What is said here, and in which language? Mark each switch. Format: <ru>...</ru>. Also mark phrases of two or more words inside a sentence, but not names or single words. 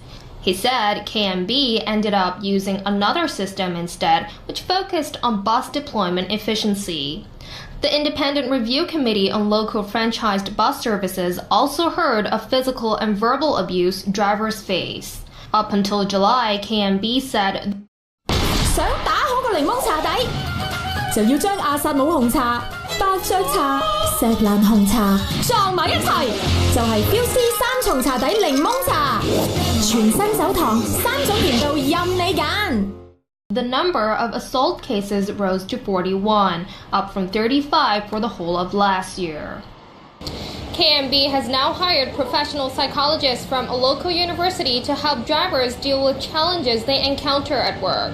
<en>He said KMB ended up using another system instead, which focused on bus deployment efficiency. The Independent Review Committee on Local Franchised Bus Services also heard of physical and verbal abuse drivers face. Up until July, KMB said,</en> <yue>想打好個檸檬茶底，就要將阿薩姆紅茶、伯爵茶、石蘭紅茶撞埋一齊，就係標師三重茶底檸檬茶，全新手堂3種甜度任你揀。</yue> <en>The number of assault cases rose to 41, up from 35 for the whole of last year. KMB has now hired professional psychologists from a local university to help drivers deal with challenges they encounter at work.</en>